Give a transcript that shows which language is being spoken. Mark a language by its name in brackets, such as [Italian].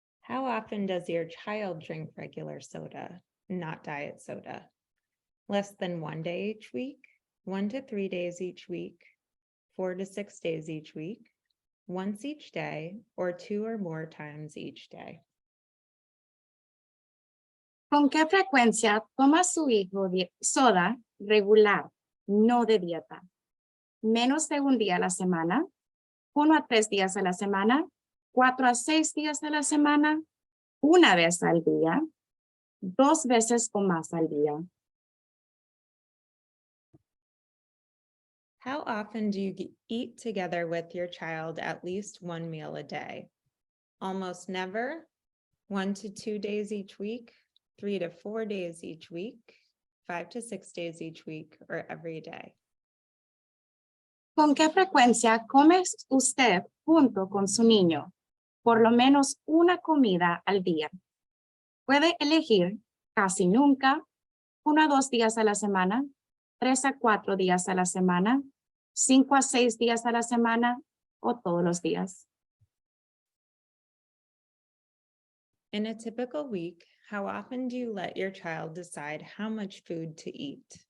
[English] How often does your child drink regular soda, not diet soda? Less than 1 day each week, 1 to 3 days each week, 4 to 6 days each week, once each day, or 2 or more times each day. [Spanish] ¿Con qué frecuencia toma su hijo soda regular, no de dieta? Menos de 1 día a la semana, 1 a 3 días a la semana, 4 a 6 días a la semana, 1 vez al día, 2 veces o más al día. [English] How often do you eat together with your child at least 1 meal a day? Almost never, 1 to 2 days each week, 3 to 4 days each week, 5 to 6 days each week, or every day. [Spanish] ¿Con qué frecuencia come usted junto con su niño? Por lo menos 1 comida al día. Puede elegir casi nunca, 1 a 2 días a la semana, 3 a 4 días a la semana, 5 a 6 días a la semana o todos los días. [English] In a typical week, how often do you let your child decide how much food to eat?